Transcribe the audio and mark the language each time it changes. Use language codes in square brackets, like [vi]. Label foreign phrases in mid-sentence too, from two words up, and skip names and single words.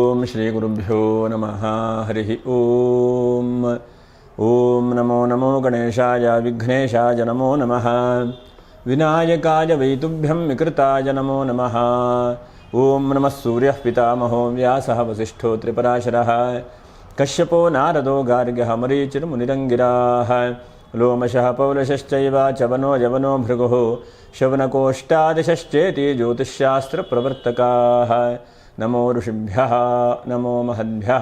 [sa] ಶ್ರೀಗುರುಭ್ಯೋ ನಮಃ ಹರಿ ಓಂ. ಓಂ ನಮೋ ನಮೋ ಗಣೇಶಾಯ ವಿಘ್ನೇಶಾಯ ನಮೋ ನಮಃ. ವಿನಾಯಕಾಯ ವೈತುಭ್ಯಂ ವಿಕೃತಾಯ ನಮೋ ನಮಃ. ಓಂ ನಮಃ ಸೂರ್ಯಃ ಪಿತಾಮಹೋ ವ್ಯಾಸಃ ವಸಿಷ್ಠೋ ತ್ರಿಪರಾಶರಃ ಕಶ್ಯಪೋ ನಾರದೋ ಗಾರ್ಗ್ಯಃ ಮರೀಚಿರ್ಮುನಿರಂಗಿರಾಃ ಲೋಮಶಃ ಪೌಲಶಶ್ಚೈವ ಚವನೋ ಯವನೋ ಭೃಗುಃ ಶವನಕೋಷ್ಟಾದಶಶ್ಚೇತಿ ಜ್ಯೋತಿಷ್ಶಾಸ್ತ್ರಪ್ರವರ್ತಕಾಃ. ನಮೋ ಋಷಿಭ್ಯಃ ನಮೋ ಮಹದ್ಭ್ಯಃ.